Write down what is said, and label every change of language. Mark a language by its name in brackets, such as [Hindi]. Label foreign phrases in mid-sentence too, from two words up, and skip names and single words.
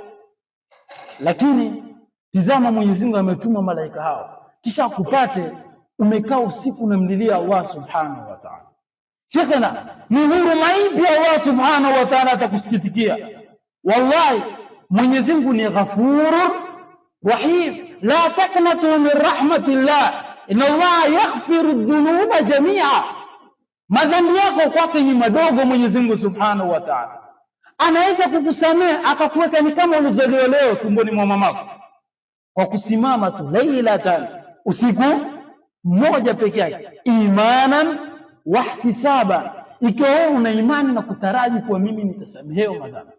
[Swahili] Lakini tizama, Mwenyezi Mungu ametuma malaika hao, kisha kupate umekaa usiku unamlilia [Arabic] الله سبحانه وتعالى. [Swahili] Shekhena, ni huruma ipi [Arabic] الله سبحانه وتعالى [Swahili] atakusikitikia? Wallahi Mwenyezi Mungu ni [Arabic] غفور رحيم. لا تقنطوا من رحمة الله إن الله يغفر الذنوب جميعا. [Swahili] Madhambi yako kwake ni madogo. Mwenyezi Mungu [Arabic] سبحانه وتعالى [Swahili] anaweza kukusamehe akakuweka ni kama ulizaliwa leo tumboni mwa mamako, kwa kusimama tu lailatan, usiku mmoja peke yake, [Arabic] إيمانا واحتسابا, [Swahili] ikiwa wewe una imani na kutaraji kuwa mimi nitasamehewa madhambi.